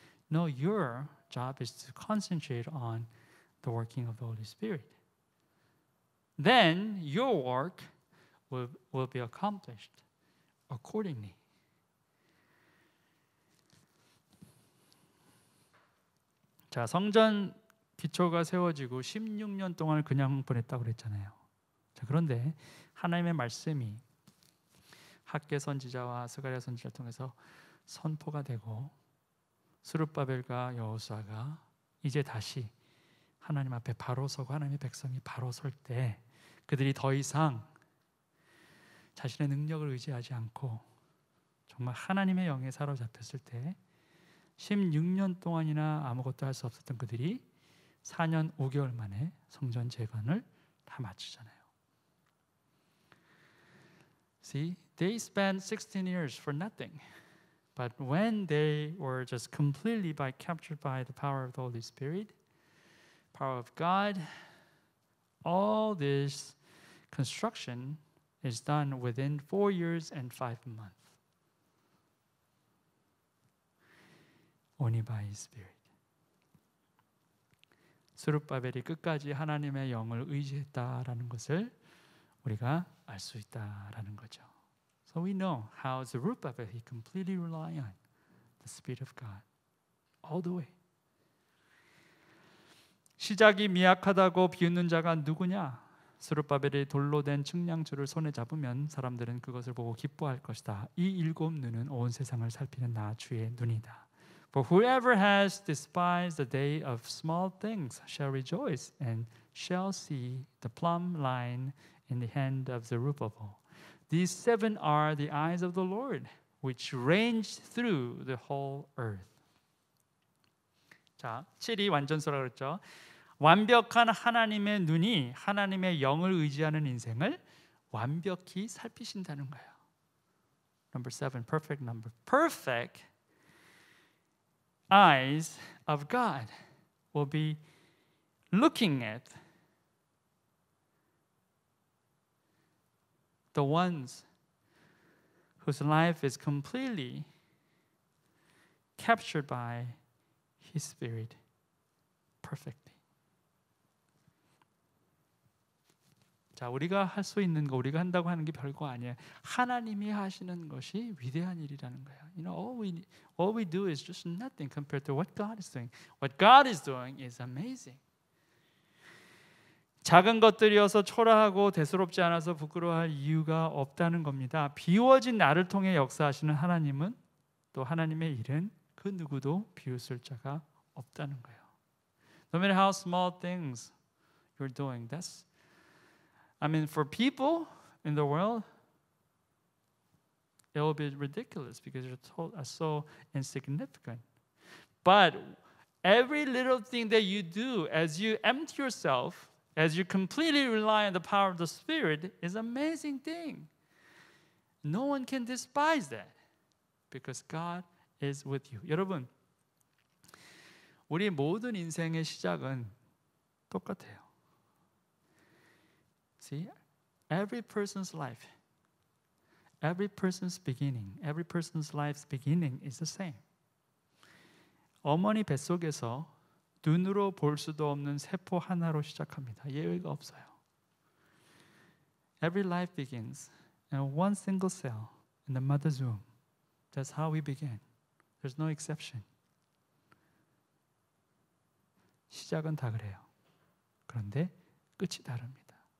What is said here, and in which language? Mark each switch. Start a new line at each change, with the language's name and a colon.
English: No, your job is to concentrate on the working of the Holy Spirit. Then your work will be accomplished accordingly.
Korean: 자, 성전 기초가 세워지고 16년 동안을 그냥 보냈다고 그랬잖아요. 자, 그런데 하나님의 말씀이 학개 선지자와 스가랴 선지자를 통해서 선포가 되고 스룹바벨과 여호수아가 이제 다시 하나님 앞에 바로 서고 하나님의 백성이 바로 설 때 그들이 더 이상 자신의 능력을 의지하지 않고 정말 하나님의 영에 사로잡혔을 때 16년 동안이나 아무것도 할 수 없었던 그들이 4년 5개월 만에 성전 재건을 다 마치잖아요.
English: See, they spent 16 years for nothing. But when they were just completely captured by the power of the Holy Spirit, power of God, all this construction is done within 4 years and 5 months. Only by His Spirit.
Korean: 스룹바벨이 끝까지 하나님의 영을 의지했다라는 것을 우리가 알 수 있다라는 거죠.
English: So we know how Zerubbabel he completely relied on the Spirit of God all the way.
Korean: 시작이 미약하다고 비웃는 자가 누구냐? 스룹바벨이 돌로 된 측량줄을 손에 잡으면 사람들은 그것을 보고 기뻐할 것이다. 이 7 눈은 온 세상을 살피는 나 주의 눈이다.
English: For whoever has despised the day of small things shall rejoice and shall see the plumb line in the hand of Zerubbabel. These 7 are the eyes of the Lord, which range through the whole earth.
Korean: 자, 7이 완전수라고 그랬죠. 완벽한 하나님의 눈이 하나님의 영을 의지하는 인생을 완벽히 살피신다는 거예요.
English: Number 7, perfect number. Perfect eyes of God will be looking at the ones whose life is completely captured by His Spirit perfectly.
Korean: 자, 우리가 할 수 있는 거, 우리가 한다고 하는 게 별거 아니에요. 하나님이 하시는 것이 위대한 일이라는 거예요.
English: All we do is just nothing compared to what God is doing. What God is doing is amazing.
Korean: 작은 것들이어서 초라하고 대수롭지 않아서 부끄러워할 이유가 없다는 겁니다. 비워진 나를 통해 역사하시는 하나님은, 또 하나님의 일은 그 누구도 비웃을 자가 없다는 거예요.
English: No matter how small things you're doing, for people in the world, it will be ridiculous because you're so insignificant. But every little thing that you do as you empty yourself, as you completely rely on the power of the Spirit, is an amazing thing. No one can despise that because God is with you.
Korean: 여러분, 우리 모든 인생의 시작은 똑같아요.
English: See, every person's life, every person's beginning, every person's life's beginning is the same.
Korean: 어머니 뱃속에서 눈으로 볼 수도 없는 세포 하나로 시작합니다. 예외가 없어요.
English: Every life begins in one single cell in the mother's womb. That's how we begin. There's no exception.
Korean: 시작은 다 그래요. 그런데 끝이 다릅니다.